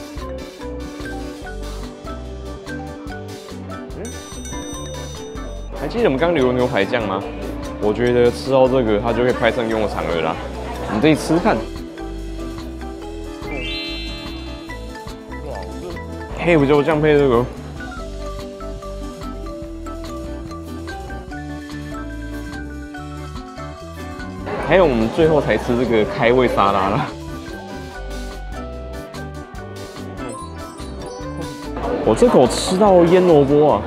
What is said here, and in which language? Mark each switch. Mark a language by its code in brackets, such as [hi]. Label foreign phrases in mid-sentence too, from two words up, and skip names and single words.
[zh] 还记得我们剛流的牛排醬嗎？我覺得吃到這個，它就可以派上用場了啦。我們自己吃看。黑胡椒醬配這個，還有我們最後才吃這個開胃沙拉啦。我這口吃到醃蘿蔔啊！